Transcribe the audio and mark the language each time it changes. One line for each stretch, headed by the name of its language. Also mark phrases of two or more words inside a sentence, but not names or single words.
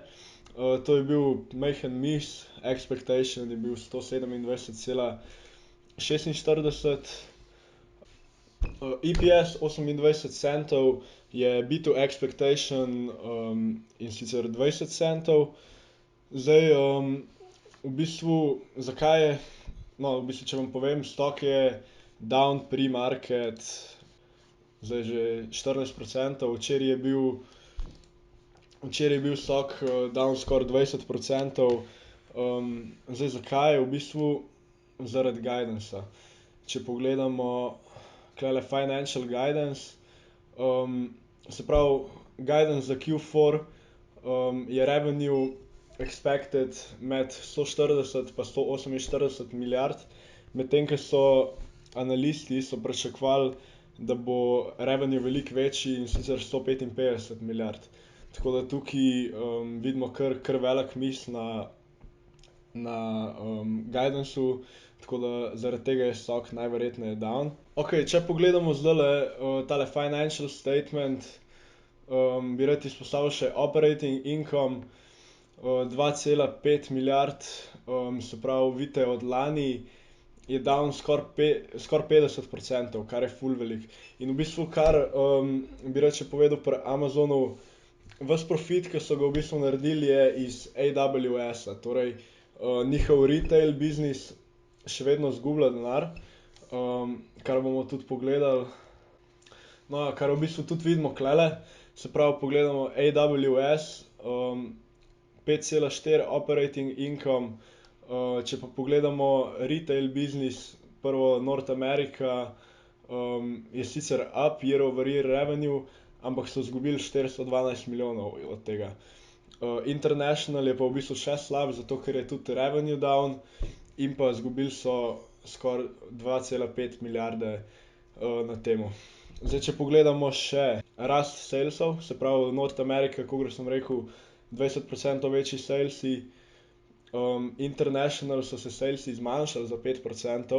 Slovenian: To je bil majhen miss, expectation je bil 127,46. EPS 28 centov je
English: beat expectation,
Slovenian: in sicer 20 centov. Zdaj, v bistvu, zakaj je, no, v bistvu, če vam povem, stock je
English: down pre-market
Slovenian: zdaj že 14%, včeraj je bil stock down skoraj 20%. Zdaj zakaj? V bistvu zaradi guidancea. Če pogledamo tulele
English: financial guidance,
Slovenian: se pravi guidance za Q4, je
English: revenue expected
Slovenian: med 140 pa 148 milijard, medtem ko so analisti pričakovali, da bo revenue veliko večji, in sicer 155 milijard. Tako da tukaj vidimo kar velik miss na guidanceu, tako da zaradi tega je stock najverjetneje down. Okej, če pogledamo zdajle tale
English: financial statement,
Slovenian: bi rad izpostavil še
English: operating income,
Slovenian: 2,5 milijard, se pravi, vidite, od lani je down skoraj 50%, kar je ful veliko. In v bistvu, kar bi rad še povedal pri Amazonu, ves profit, ki so ga v bistvu naredili, je iz AWS-a, torej njihov retail biznis še vedno izgublja denar, kar bomo tudi pogledali. No, kar v bistvu tudi vidimo tulele, se pravi, pogledamo AWS, 5,4
English: operating income.
Slovenian: Če pa pogledamo retail biznis, prvo North America, je sicer
English: up year over year revenue,
Slovenian: ampak so izgubili 412 milijonov od tega. International je pa v bistvu še slab, zato ker je tudi revenue down in pa izgubili so skoraj 2,5 milijarde na temu. Zdaj, če pogledamo še rast salesov, se pravi North America, kakor sem rekel, 20% večji salesi. International so se salesi zmanjšali za 5%.